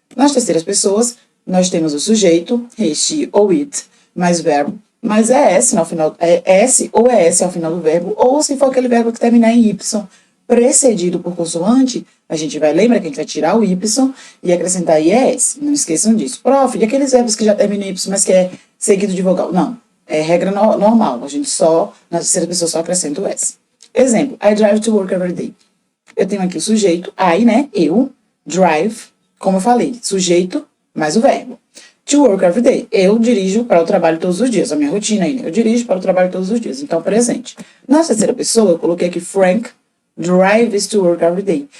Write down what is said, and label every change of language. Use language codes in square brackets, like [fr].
[pt] Nas terceiras pessoas, nós temos o sujeito, he, she ou it, mais verbo, mas é S no final, é S ou é S ao final do verbo, ou se for aquele verbo que terminar em Y, precedido por consoante, a gente vai, lembra que a gente vai tirar o Y e acrescentar IES, não esqueçam disso. Prof, e aqueles verbos que já terminam em Y, mas que é seguido de vogal? Não, é regra normal, a gente só, na terceira pessoa, só acrescenta o S. [en] Exemplo, I drive to work every day. [pt] Eu tenho aqui o sujeito, I, né, eu, drive, como eu falei, sujeito mais o verbo. [en] To work every day. [pt] Eu dirijo para o trabalho todos os dias. A minha rotina aí, né? Eu dirijo para o trabalho todos os dias. Então, presente. Na terceira pessoa, eu coloquei aqui Frank [en] drives to work every day.